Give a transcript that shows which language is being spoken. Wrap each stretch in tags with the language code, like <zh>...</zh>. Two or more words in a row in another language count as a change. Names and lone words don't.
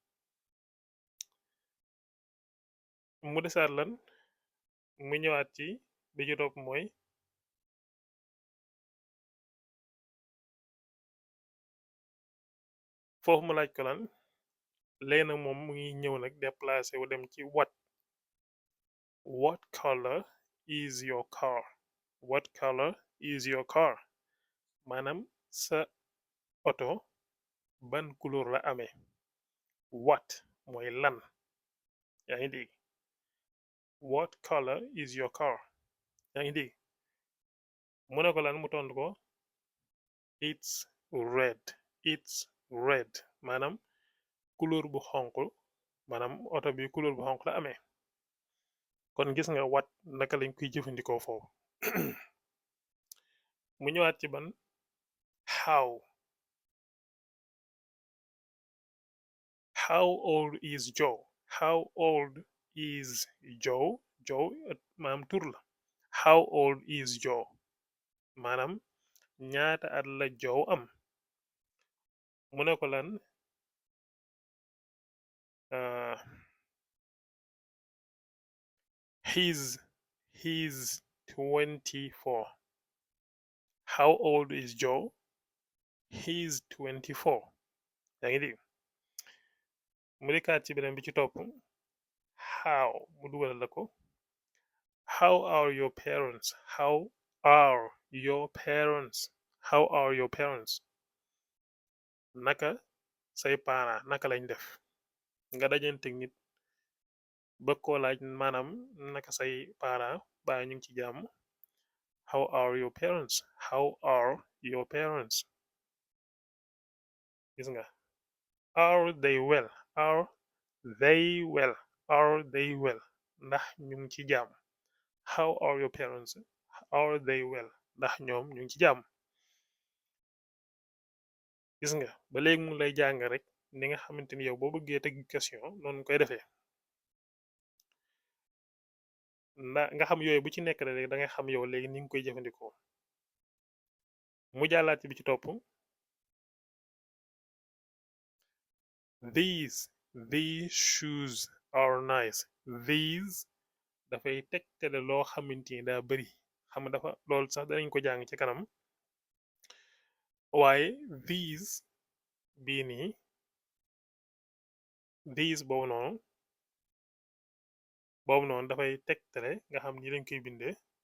<wo>mu desaat lan mu ñëwaat ci bi ci topp mooy foofu mu laaj ko lan léegi nag moom mu ngi ñëw nag déplacé wu dem ci</wo> <en>what color is your car what color is your car</en> <wo>maanaam sa oto ban couleur la amee what mooy lan yaa ngi dégg</wo> <en>what color is your car</en> <wo>yaa ngi dégg mu ne ko lan mu tontu ko</wo> <en>it's red it's red</en> <wo>maanaam couleur bu xonq maanaam oto bi couleur bu xonq la amee kon gis nga wat naka lañ koy jëfandikoo foofu mu ñëwaat ci ban</wo> <en>how how old is Joe how old is Joe</en> <wo>Joe maanaam tur la</wo> <en>how old is Joe</en> <wo>maanaam ñaata at la Joe am mu ne ko lan uh,</wo> <en>he's 24 how old is Joe he's 24</en> <wo>yaa ngi dégg mu dikkaat ci beneen bi ci topp how mu dugal la ko</wo> <en>how are your parents how are your parents</en> <wo>how are your parents naka say parents naka lañ def nga dajanteeg nit bëgg koo laaj maanaam naka say parents baa ñu ngi ci jàmm how are your parents how are your parents gis nga</wo> <en>are they well are they well</en> <wo>are they well ndax ñu ngi ci jàmm</wo> <en>how are your parents are they well</en> <wo>ndax ñoom ñu ngi ci jàmm gis nga ba léegi mu lay jàng rek ni nga xamante ni yow boo bëggee teg question noonu koy defee nga xam yooyu bu ci nekk rek da nga xam yow léegi ni nga koy jëfandikoo mu jàllaat bi ci topp</wo> <en>these shoes are nice</en> <wo>these dafay tegtale loo xamante ni daa bari xam dafa loolu sax danañ ko jàng ci kanam waaye these bii nii these boobu noonu dafay tegtale nga xam ni lañ koy bindee</wo>